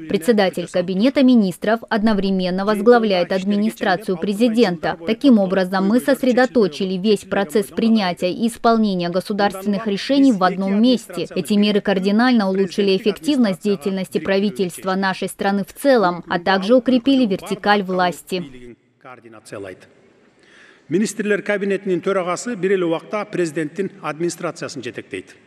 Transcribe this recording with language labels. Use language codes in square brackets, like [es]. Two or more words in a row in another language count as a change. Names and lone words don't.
[ru] Председатель Кабинета министров одновременно возглавляет администрацию президента. Таким образом, мы сосредоточили весь процесс принятия и исполнения государственных решений в одном месте. Эти меры кардинально улучшили эффективность деятельности правительства нашей страны в целом, а также укрепили вертикаль власти. [ky] Министрлер кабинетинин төрагасы бир эле убакта президенттин администрациясын жетектейт.